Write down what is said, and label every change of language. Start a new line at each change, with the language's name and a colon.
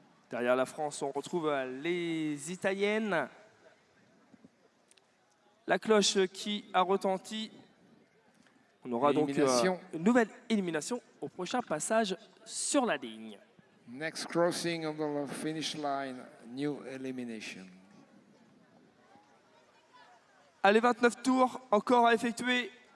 French: Derrière la France, on retrouve les Italiennes. La cloche qui a retenti. On aura donc une nouvelle élimination au prochain passage sur la ligne.
English: Next crossing on the finish line, new elimination.
French: Allez, 29 tours encore à effectuer.